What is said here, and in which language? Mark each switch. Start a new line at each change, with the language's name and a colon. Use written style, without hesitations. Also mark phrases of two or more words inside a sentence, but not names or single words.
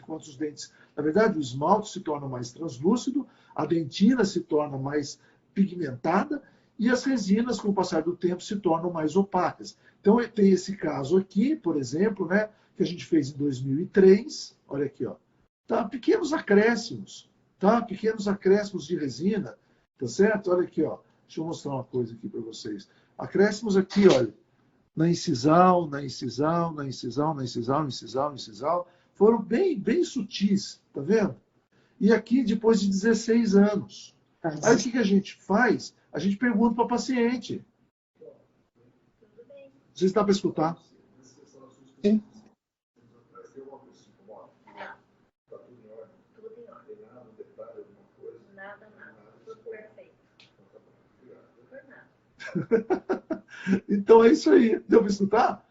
Portuguese: Enquanto os dentes, na verdade, o esmalte se torna mais translúcido, a dentina se torna mais pigmentada e as resinas, com o passar do tempo, se tornam mais opacas. Então, tem esse caso aqui, por exemplo, né, que a gente fez em 2003. Olha aqui, ó. Tá? Pequenos acréscimos, tá? Pequenos acréscimos de resina, tá certo? Olha aqui, ó. Deixa eu mostrar uma coisa aqui para vocês. Acréscimos aqui, olha, na incisal, na incisal, na incisal, na incisal, na incisal, na incisal, foram bem sutis, tá vendo? E aqui, depois de 16 anos. Aí o que a gente faz? A gente pergunta para o paciente. Você está para escutar? Sim. Então é isso aí. Deu para escutar?